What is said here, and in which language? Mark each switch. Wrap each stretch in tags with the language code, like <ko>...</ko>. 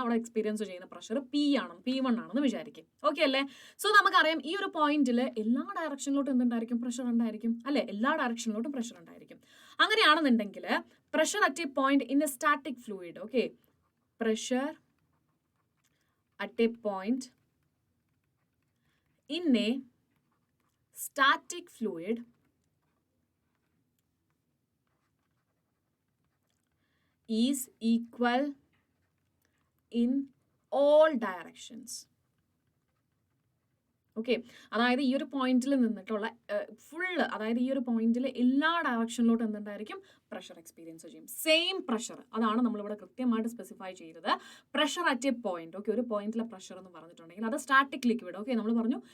<ml>അവിടെ എക്സ്പീരിയൻസ് ചെയ്യുന്ന pressure P1 ആണെന്ന് വിചാരിക്കും. ഓക്കെ അല്ലേ? സോ നമുക്കറിയാം ഈ ഒരു പോയിന്റിൽ എല്ലാ ഡയറക്ഷനിലോട്ടും എന്തുണ്ടായിരിക്കും? പ്രഷർ ഉണ്ടായിരിക്കും അല്ലേ? എല്ലാ ഡയറക്ഷനിലോട്ടും പ്രഷർ ഉണ്ടായിരിക്കും. അങ്ങനെയാണെന്നുണ്ടെങ്കിൽ</ml> <en>Pressure at a point in a static fluid, okay, pressure at a point in a static fluid is equal in all directions.</en> <ml>Okay, അതായത് ഈ ഒരു പോയിന്റിൽ നിന്നിട്ടുള്ള ഫുള്ള്, അതായത് ഈ ഒരു പോയിന്റിൽ എല്ലാ ഡയറക്ഷനിലോട്ടും എന്തുണ്ടായിരിക്കും, പ്രഷർ എക്സ്പീരിയൻസ് ചെയ്യും. സെയിം പ്രഷർ, അതാണ് നമ്മളിവിടെ കൃത്യമായിട്ട് സ്പെസിഫൈ ചെയ്തത്.</ml> <en>pressure at a point,</en> <ml>okay, ഒരു പോയിന്റിലെ പ്രഷർ എന്ന് പറഞ്ഞിട്ടുണ്ടെങ്കിൽ അത് സ്റ്റാറ്റിക് ലിക്വിഡ്, ഓക്കെ, നമ്മൾ പറഞ്ഞു.</ml>